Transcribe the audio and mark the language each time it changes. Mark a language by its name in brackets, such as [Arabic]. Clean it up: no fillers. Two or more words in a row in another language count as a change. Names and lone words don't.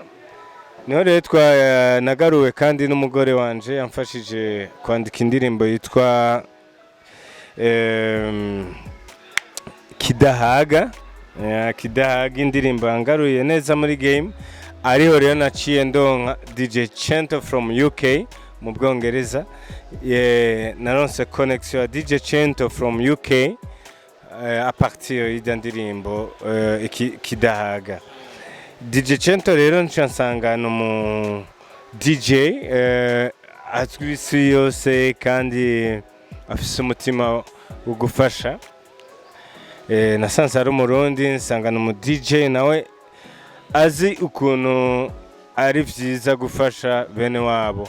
[Rundi] Niho rero nagaruwe kandi n'umugore wanje yamfashije kwandika indirimbo yitwa Kidahaga. Kidahaga indirimbo yangaruye neza muri game. Ariho rero naciye ndonka DJ Chento [English] from UK [Rundi] mu Bwongereza. Naronse connection ya DJ Chento [English] from UK [French] a partir [Rundi] y'indirimbo Kidahaga. DJ Chento rero nsanga mu DJ azwi isi yose kandi afise umutima wo gufasha. Nasanze ari Umurundi nsanga mu DJ nawe azi ukuntu ari vyiza gufasha bene wabo.